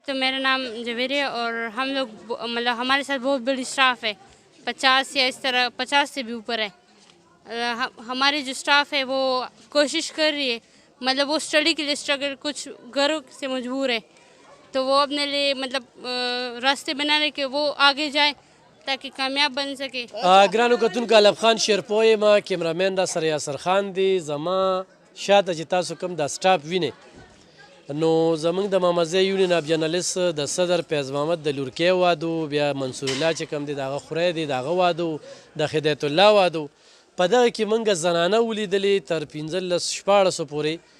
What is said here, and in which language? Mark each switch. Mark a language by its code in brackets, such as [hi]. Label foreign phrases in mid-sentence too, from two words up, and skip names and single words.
[ur] تو میرا نام جویری ہے اور ہم لوگ مطلب ہمارے ساتھ بہت بڑی سٹاف ہے، 50 یا اس طرح 50 سے بھی اوپر ہے. ہماری جو سٹاف ہے وہ کوشش کر رہی ہے، مطلب وہ سٹڈی کے لیے سٹرگل، کچھ گھروں سے مجبور ہے تو وہ اپنے لیے مطلب راستے بنانے کے وہ آگے جائے تاکہ کامیاب بن سکے. [ps] ګرانو کتونکو الب خان شیرپوی ما کیمرامین را سره یاسر خان دی زما شاته چې تاسو کوم دا سټاپ وینئ نو زمونږ د مامزی یونین اف جرنالیست د صدر فیض محمد د لورکۍ واده بیا منصور الله چې کوم دی د هغه خوری دی د هغه واده د هدایت الله واده په دغه کې موږ زنانه ولیدلې تر 15-14 پورې